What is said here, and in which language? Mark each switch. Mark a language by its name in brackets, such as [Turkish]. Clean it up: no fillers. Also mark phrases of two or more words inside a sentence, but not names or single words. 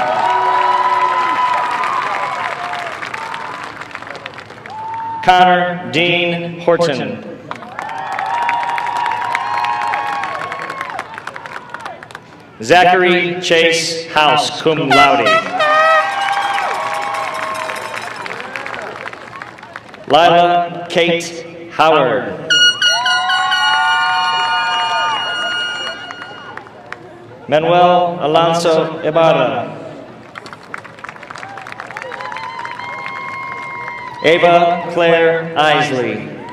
[English] Connor Dean Horton. Zachary Chase House, [Latin] cum laude. [English] Lila Kate Howard. Manuel Alonso Ibarra. Ava Claire Isley.